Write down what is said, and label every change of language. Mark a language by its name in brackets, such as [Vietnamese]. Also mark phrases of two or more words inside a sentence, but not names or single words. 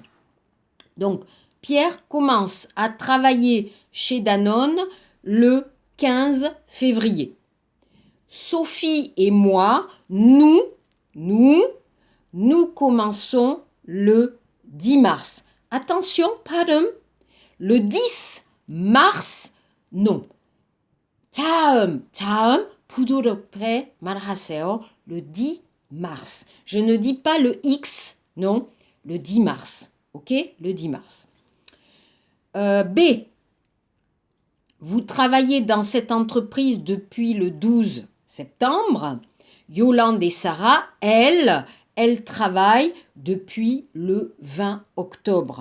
[French] Donc, Pierre commence à travailler chez Danone le 15 février. Sophie et moi, nous commençons le 10 mars. Attention, pardon, le 10 mars, non. [Korean] 다음, 부드럽게 말하세요. [French] Le 10 mars. Je ne dis pas le X, non, le 10 mars. Ok, le 10 mars. B. Vous travaillez dans cette entreprise depuis le 12 septembre. Yolande et Sarah, elles travaillent depuis le 20 octobre.